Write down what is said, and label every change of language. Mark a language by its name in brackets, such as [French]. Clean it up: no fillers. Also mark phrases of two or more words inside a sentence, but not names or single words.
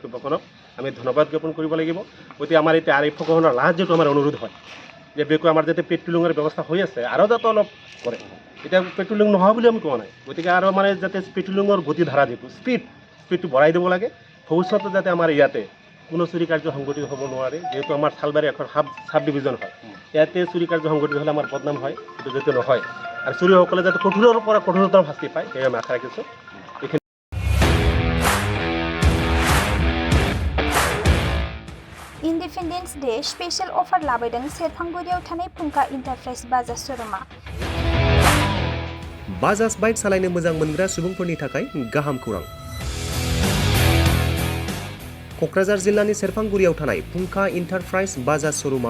[Assamese] প্ৰশাসনক আমি ধন্যবাদ জ্ঞাপন কৰিব লাগিব গতিকে আমাৰ এতিয়া আৰক্ষী প্ৰশাসনৰ লাষ্ট যিটো আমাৰ অনুৰোধ হয় যে বিশেষকৈ আমাৰ যাতে পেট্ৰলিঙৰ ব্যৱস্থা হৈ আছে আৰু যাতে অলপ কৰে এতিয়া পেট্ৰলিং নহয় বুলি আমি কোৱা নাই গতিকে আৰু মানে যাতে পেট্ৰলিঙৰ গতিধাৰা যিটো স্পীডটো বঢ়াই দিব লাগে ভৱিষ্যতে যাতে আমাৰ ইয়াতে কোনো চুৰি কাৰ্য সংগঠিত হ'ব নোৱাৰে যিহেতু আমাৰ হালবাৰী এখন [English] sub division [Assamese] হয় ইয়াতে চুৰি কাৰ্য সংগঠিত হ'লে আমাৰ বদনাম হয় সেইটো যাতে নহয় আৰু চুৰিসকলে যাতে কঠোৰৰ পৰা কঠোৰতম শাস্তি পায় সেয়ে আমি আশা ৰাখিছোঁ [English] Independence Day special offer [Bodo] लाबोदों सेरफांगुरियाव थानाय फुंखा इन्टारप्राइज बाजाज शोरूमा बाजाज बाइक सालायनो मोजां मोनग्रा सुबुंफोरनि थाखाय गाहाम खौरां क'क्राझार जिल्लानि सेरफांगुरियाव थानाय फुंखा इन्टारप्राइज बाजाज शोरूमा